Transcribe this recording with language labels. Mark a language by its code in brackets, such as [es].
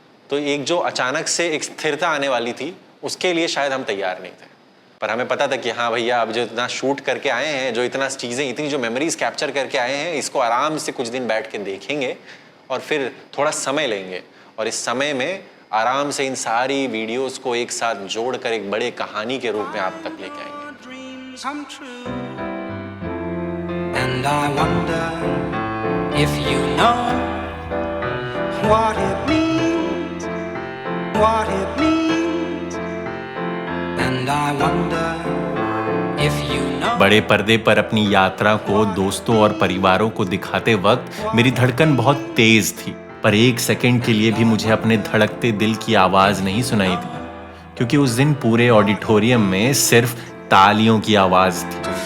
[hi] तो एक जो अचानक से एक स्थिरता आने वाली थी उसके लिए शायद हम तैयार नहीं थे, पर हमें पता था कि हाँ भैया अब जो इतना शूट करके आए हैं, जो इतना चीज़ें, इतनी जो मेमोरीज कैप्चर करके आए हैं, इसको आराम से कुछ दिन बैठ के देखेंगे और फिर थोड़ा समय लेंगे और इस समय में आराम से इन सारी वीडियोस को एक साथ जोड़कर एक बड़े कहानी के रूप में आप तक लेके आएंगे। [en] And I wonder if you know what it means, what it means. And I wonder if you know. [hi] बड़े पर्दे पर अपनी यात्रा को दोस्तों और परिवारों को दिखाते वक्त मेरी धड़कन बहुत तेज थी, पर एक सेकंड के लिए भी मुझे अपने धड़कते दिल की आवाज नहीं सुनाई दी, क्योंकि उस दिन पूरे ऑडिटोरियम में सिर्फ तालियों की आवाज थी।